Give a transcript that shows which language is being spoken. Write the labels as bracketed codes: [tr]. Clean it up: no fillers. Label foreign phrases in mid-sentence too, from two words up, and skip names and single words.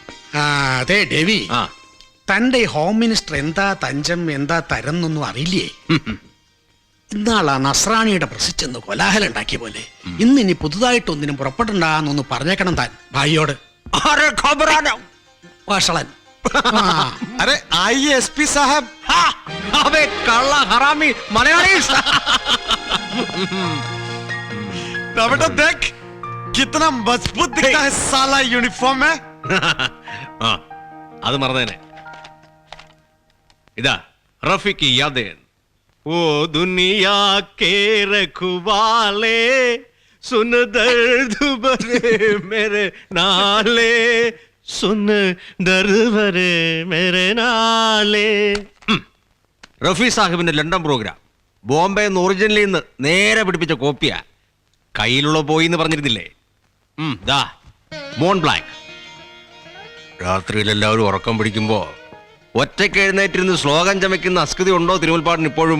[ml] അതെ ഡേവി, തന്റെ ഹോം മിനിസ്റ്റർ എന്താ തഞ്ചം എന്താ തരം എന്നൊന്നും അറിയില്ലേ? ഇന്നാളാ നസ്രാണിയുടെ പ്രസിച്ചെന്ന് കോലാഹലം ഉണ്ടാക്കിയ പോലെ ഇന്നിനി പുതുതായിട്ടൊന്നിനും പുറപ്പെടണ്ടെന്നൊന്ന് പറഞ്ഞേക്കണം താൻ ഭായിയോട്. വഷളൻ. [hi] अरे आइए एसपी साहब। अबे कल्ला हरामी मलयाली। बेटा देख कितना मजबूत दिखता है साला यूनिफॉर्म में। [ml] അത് മറന്നേനെ. ഇതാ റഫി [hi] की यादें ओ दुनिया के रखवाले सुन दर्द भरे मेरे नाले सुन दर्द भरे मेरे नाले. [ml] റഫി സാഹിബിന്റെ ലണ്ടൻ പ്രോഗ്രാം ബോംബെ ഒറിജിനലിൽ നിന്ന് നേരെ പിടിപ്പിച്ച കോപ്പിയാ. കയ്യിലുള്ള പോയി എന്ന് പറഞ്ഞിരുന്നില്ലേ? ദാ മോൺ ബ്ലാക്ക്. രാത്രിയിൽ എല്ലാവരും ഉറക്കം പിടിക്കുമ്പോ ഒറ്റയ്ക്ക് എഴുന്നേറ്റിരുന്ന് ശ്ലോകം ചമയ്ക്കുന്ന അസ്കൃതി ഉണ്ടോ തിരുമുൽപ്പാടിന് ഇപ്പോഴും?